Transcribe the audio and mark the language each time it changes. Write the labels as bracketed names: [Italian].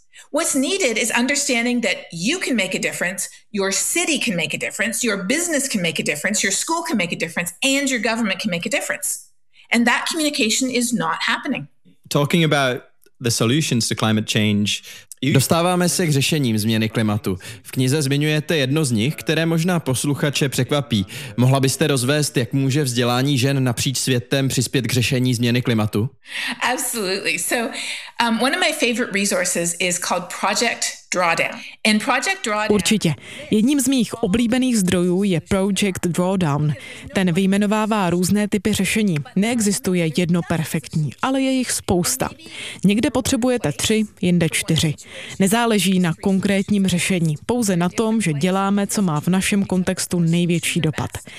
[English] What's needed is understanding that you can make a difference, your city can make a difference, your business can make a difference, your school can make a difference, and your government can make a difference. And that communication is not happening. Talking about the solutions to climate change. [Czech] Dostáváme se k řešením změny klimatu. V knize zmiňujete jedno z nich, které možná posluchače překvapí. Mohla byste rozvést, jak může vzdělání žen napříč světem přispět k řešení změny klimatu? [English] Absolutely. So, one of my favorite resources is called Project Drawdown. And Project Drawdown. [Czech] Určitě. Jedním z mých oblíbených zdrojů je Project Drawdown. Ten vyjmenovává různé typy řešení. Neexistuje jedno perfektní, ale je jich spousta. Někde potřebujete 3, jinde 4. Nezáleží na konkrétním řešení, pouze na tom, že děláme, co má v našem kontextu největší dopad.